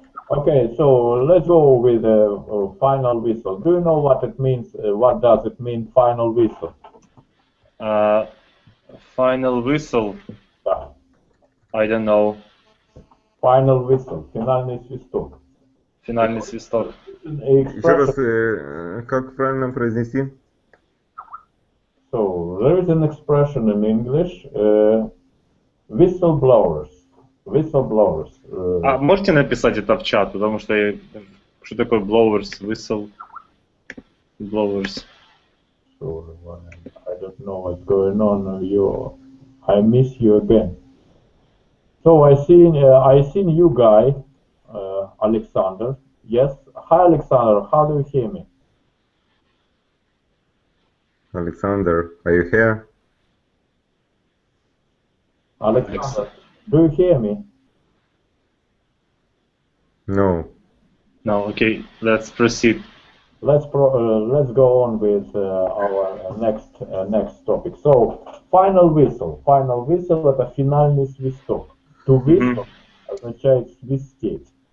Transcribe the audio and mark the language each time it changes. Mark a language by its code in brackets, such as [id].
[en] Okay, so let's go with the final whistle. Do you know what it means? What does it mean, final whistle? Final whistle. [ru] Да. [en] I don't know. Final whistle, [ru] финальный свисток. Финальный свисток. Еще раз, как правильно произнести? [en] So there is an expression in English, whistleblowers. Whistleblowers. [ru] А можете написать это в чат, потому что что такое blowers, whistle, blowers? [en] So I don't know what's going on. I miss you again. So I seen you guy, Alexander. Yes. Hi, Alexander. How do you hear me? Alexander, are you here? Alexander, do you hear me? No. No. Okay. Let's proceed. Let's go on with our next topic. So, final whistle. Final whistle [ru] — это финальный свисток. [en] To whistle [ru] означает свистеть.